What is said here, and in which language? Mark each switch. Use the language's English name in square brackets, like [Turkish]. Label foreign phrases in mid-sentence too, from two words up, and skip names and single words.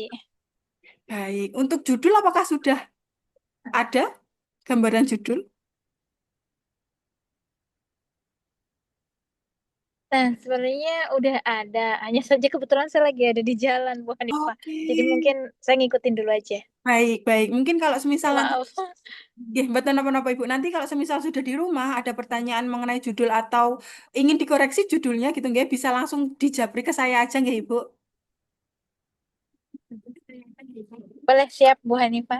[Indonesian] Baik, untuk judul apakah sudah ada gambaran judul? Nah, sebenarnya udah ada. Hanya saja kebetulan saya lagi ada di jalan, Bu Hanifah. Oke. Jadi mungkin saya ngikutin dulu aja. Baik, baik. Mungkin kalau semisal nanti, Maaf. [Javanese] nggih, mboten napa-napa Ibu. [Indonesian] Nanti kalau semisal sudah di rumah ada pertanyaan mengenai judul atau ingin dikoreksi judulnya gitu nggih, bisa langsung dijabri ke saya aja nggih Ibu. Boleh siap, Bu Hanifah.